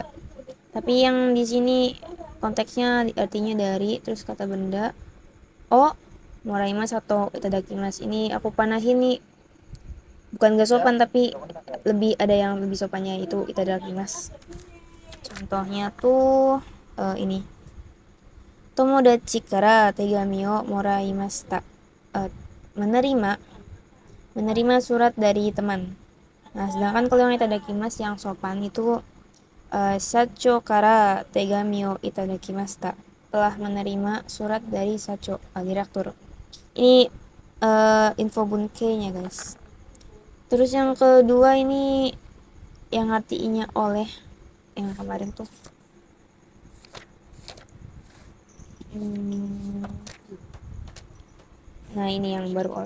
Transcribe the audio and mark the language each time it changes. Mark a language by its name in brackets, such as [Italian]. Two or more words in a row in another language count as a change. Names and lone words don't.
[Indonesian] Tapi yang di sini konteksnya artinya dari terus kata benda. [Japanese] Moraimas atau itadakimasu. [Indonesian] Ini aku panahin nih. Bukan gak sopan tapi lebih ada yang lebih sopannya itu itadakimasu. Contohnya tuh ini. [Japanese] 友達から手紙をもらいました. [Indonesian] Menerima surat dari teman. Nah, sedangkan kalau yang itadakimasu yang sopan itu [Japanese] 社長から手紙をいただきました, [Indonesian] telah menerima surat dari Sacho, direktur. Ini info bunkeinya guys. Terus yang kedua ini yang artinya oleh yang kemarin tuh. Nah, ini yang baru oleh.